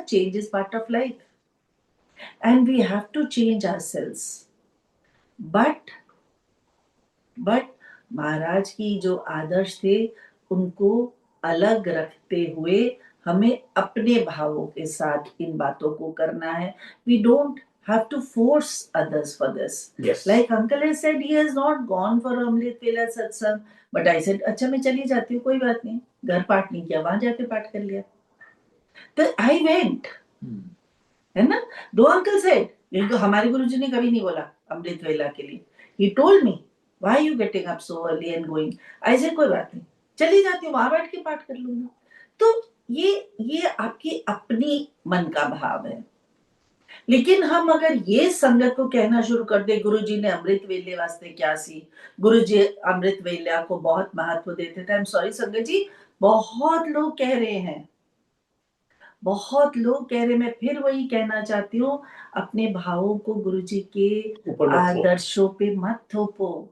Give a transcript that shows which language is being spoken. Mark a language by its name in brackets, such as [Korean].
[English] Change is part of life and we have to change ourselves. [Hindi] But महाराज की जो आदर्श थे उनको अलग रखते हुए हमें अपने भावों के साथ इन बातों को करना है। [English] We don't have to force others for this. Yes. Like uncle has said, he has not gone for Amrit Vela satsang, but I said, [Hindi] अच्छा मैं चली जाती हूँ, कोई बात नहीं, घर पाठ नहीं किया, वहां जाके पाठ कर लिया। तो [English] I went, [Hindi] है ना। दो अंकल said, इनको हमारे गुरुजी ने कभी नहीं बोला अमृत वेला के लिए। [English] He told me, why are you getting up so early and going? I said [Hindi] कोई बात नहीं, चली जाती हूँ, वहां बैठ के पाठ कर लूंगा। तो ये आपकी अपनी मन का भाव है। लेकिन हम अगर ये संगत को कहना शुरू कर दे गुरुजी ने अमृत वेले वास्ते क्या सी, गुरुजी अमृत वेला को बहुत महत्व देते थे। [English] I am sorry [Hindi] संगत जी, बहुत लोग कह रहे हैं, बहुत लोग कह रहे। मैं फिर वही कहना चाहती हूँ, अपने भावों को गुरुजी के आदर्शों पे मत थोपो।